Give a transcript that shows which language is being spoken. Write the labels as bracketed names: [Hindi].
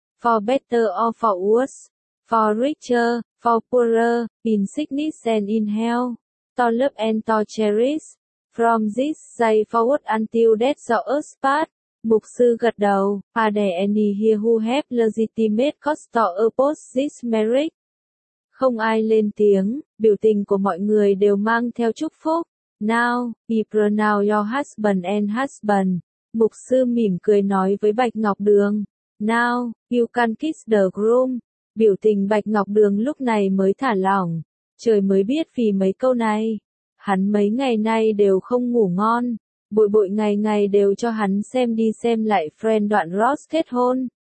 [English] For better or for worse, for richer, for poorer, in sickness and in health, to love and to cherish, from this day forward until death do us part. [Vietnamese] Mục sư gật đầu, [English] are there any here who have legitimate cause to oppose this marriage? [Vietnamese] Không ai lên tiếng, biểu tình của mọi người đều mang theo chúc phúc. [English] Now, be pronounced your husband and husband. [Vietnamese] Mục sư mỉm cười nói với Bạch Ngọc Đường. [English] Now, you can kiss the groom. [Vietnamese] Biểu tình Bạch Ngọc Đường lúc này mới thả lỏng. Trời mới biết vì mấy câu này. Hắn mấy ngày nay đều không ngủ ngon. Bội bội ngày ngày đều cho hắn xem đi xem lại friend đoạn Ross kết hôn.